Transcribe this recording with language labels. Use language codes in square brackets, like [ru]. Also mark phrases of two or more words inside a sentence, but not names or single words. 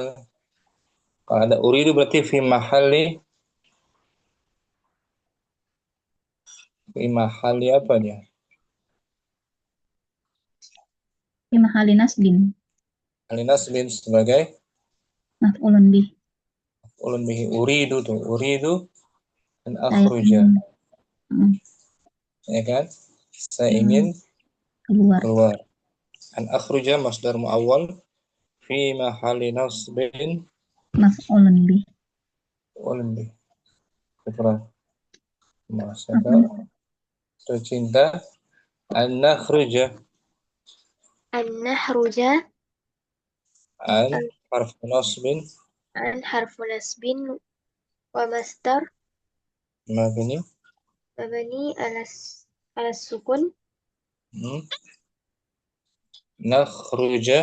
[id] Kalau ada uridu berarti [ar] في محل [id] apa dia? [ar] في محل نصب. [id] Nasbin sebagai [ar] مفعول به. ول به. أريد tuh. أريد أن [id] Saya [ar] akhruja. [id] ingin Ya kan? Saya ingin keluar. keluar. [ar] أن أخرج مصدر مؤول في محل نصب مفعول به. ول به. شكرا. Masa [id] Apa? [ar] tercinta أن نخرج أن نخرج أن حرف نصب عن حرف نصب ومصدر mabni مبني على السكون nakhruja